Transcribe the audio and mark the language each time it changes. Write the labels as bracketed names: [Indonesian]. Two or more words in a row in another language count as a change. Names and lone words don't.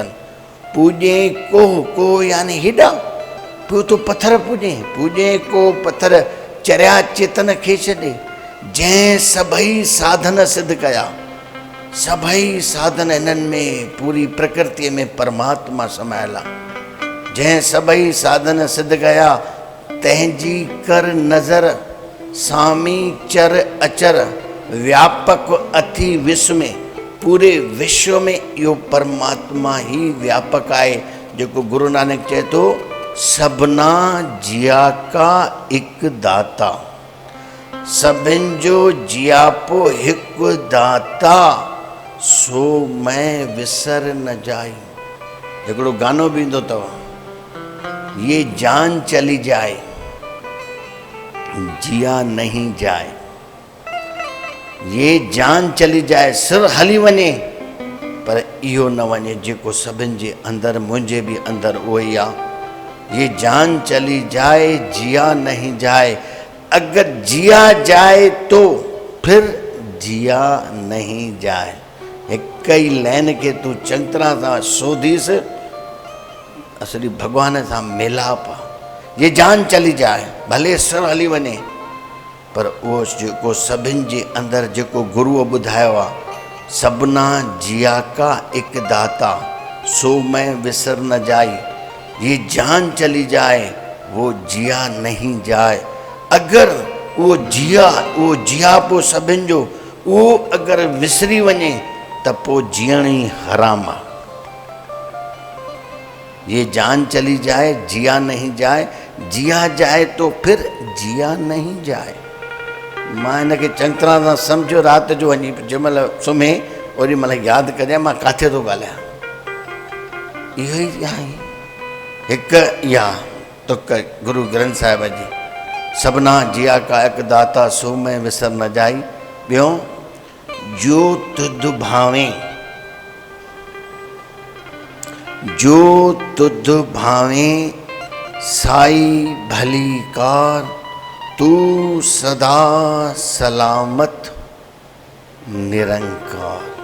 [Sindhi] पूॼे को यानी हेॾा, पियो थो पथर पूॼे, पूॼे को पथर चरिया चेतन खे छॾे, जंहिं सभई साधन सिद्ध कया, सभई साधन हिननि में पूरी प्रकृतिअ में परमात्मा समायल आहे, जंहिं सभई साधन सिद्ध कया, तंहिंजी कर नज़र सामी चर अचर व्यापक अथी विश्व में, पूरे विश्व में इहो परमात्मा ही व्यापक आहे। जेको गुरु नानक चए थो [Punjabi] ਸਭਨਾ ਜੀਆ ਕਾ ਇਕੁ ਦਾਤਾ, [Sindhi] सभिनि जो जियापो हिकु दाता, [Punjabi] ਸੋ ਮੈ ਵਿਸਰਿ ਨ ਜਾਈ। [Sindhi] हिकिड़ो गानो बि ईंदो अथव, [Hindi] ये जान चली जाए जिया नहीं जाए, ये जान चली जाए, [Sindhi] सिर हली वञे पर इहो न वञे जेको सभिनि जे अंदरि, मुंहिंजे बि अंदरि उहो ई आहे। [Hindi] ये जान चली जाए जिया नहीं जाए, अगर जिया जाए तो फिर जिया नहीं जाए। [Sindhi] हिक ई लाइन खे तूं चङी तरह सां सोधीस, असली भॻवान सां मिलाप। [Hindi] ये जान चली जाए, [Sindhi] भले सिर हली वञे पर उहो जेको सभिनि जे अंदरि जेको गुरुअ ॿुधायो आहे, [Punjabi] ਸਭਨਾ ਜੀਆ ਕਾ ਇਕੁ ਦਾਤਾ ਸੋ ਮੈ ਵਿਸਰਿ ਨ ਜਾਈ, [Hindi] ये जान चली जाए वो जिया नहीं जाए। [Sindhi] अगर वो जिया पोइ सभिनि जो उहो अगरि विसरी वञे त पोइ जीअण ई हराम आहे। [Hindi] ये जान चली जाए जिया नहीं जाए, जिया जाए तो फिर जिया नहीं जाए। [Sindhi] मां हिनखे चङी तरह सां सम्झो, राति जो वञी जंहिं महिल सुम्हे ओॾी महिल यादि कजांइ मां किथे थो ॻाल्हायां। इहो ई आहे हिकु इहा तुक गुरु ग्रंथ साहिब जी, [Punjabi] ਸਭਨਾ ਜੀਆ ਕਾ ਇਕੁ ਦਾਤਾ ਸੋ ਮੈ ਵਿਸਰਿ ਨ ਜਾਈ। [Sindhi] ॿियो, [Punjabi] ਜੋ ਤੁਧੁ ਭਾਵੈ, ਜੋ ਤੁਧੁ ਭਾਵੈ ਸਾਈ ਭਲੀ ਕਾਰ, ਤੂ ਸਦਾ ਸਲਾਮਤਿ ਨਿਰੰਕਾਰ।